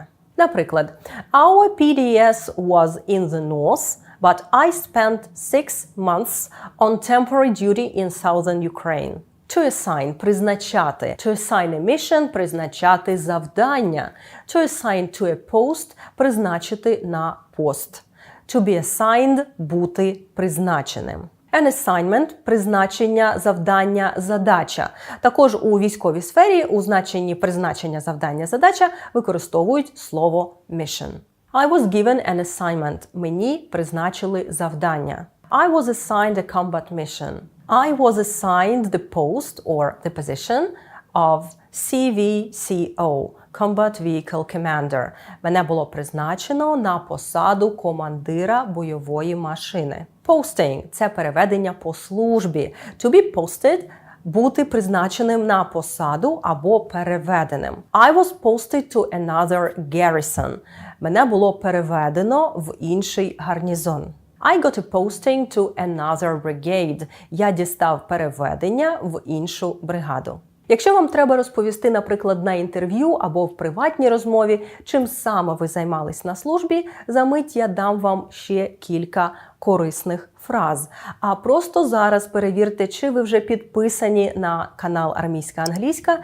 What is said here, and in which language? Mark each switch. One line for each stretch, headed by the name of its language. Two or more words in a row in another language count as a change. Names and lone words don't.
Ukrainian: Наприклад,
English: our PDS was in the north, but I spent 6 months on temporary duty in southern Ukraine. To assign – призначати. To assign a mission –
Ukrainian: призначати завдання.
English: To assign to a post –
Ukrainian: призначити на пост.
English: To be assigned –
Ukrainian: бути призначеним.
English: An assignment –
Ukrainian: призначення, завдання, задача. Також у військовій сфері у значенні призначення, завдання, задача використовують слово mission.
English: I was given an assignment.
Ukrainian: Мені призначили завдання.
English: I was assigned a combat mission. I was assigned the post or the position of CVCO, Combat Vehicle Commander.
Ukrainian: Мене було призначено на посаду командира бойової машини. Posting – це переведення по службі.
English: To be posted
Ukrainian: бути призначеним на посаду або переведеним.
English: I was posted to another garrison.
Ukrainian: Мене було переведено в інший гарнізон.
English: I got a posting to another brigade.
Ukrainian: Я дістав переведення в іншу бригаду. Якщо вам треба розповісти, наприклад, на інтерв'ю або в приватній розмові, чим саме ви займались на службі, за мить я дам вам ще кілька корисних фраз. А просто зараз перевірте, чи ви вже підписані на канал Армійська англійська.